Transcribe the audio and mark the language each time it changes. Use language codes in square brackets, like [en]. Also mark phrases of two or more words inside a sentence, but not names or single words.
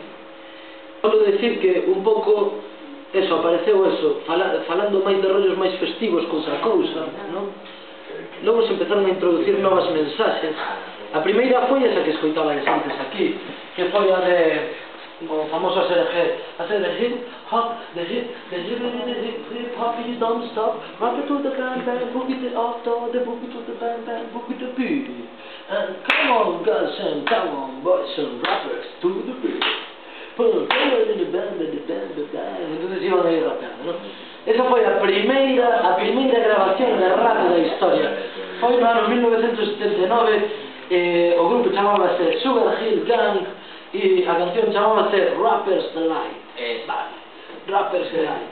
[gl] Solo decir que un pouco eso, apareceu eso, falando máis de rollos máis festivos que outra cousa, non? Logo se empezaron a introducir novas mensaxes. A primeira foi esa que escoitabades antes aquí, que foi a de o famoso ACDG, [en] hip hop, the hip hop, you don't stop, rock it to the bang bang, boogie it off, the boogie to the bang bang, boogie the beat, and come on guys and come on boys and rappers to the beat, put it in the bang, [es] entonces iban a ir rapeando, ¿no? [gl] Esa foi a primeira grabación de rap da historia. Foi no ano 1979, o grupo chamábase Sugar Hill Gang e a canción chamábase Rapper's Delight. Vale, Rapper's Delight.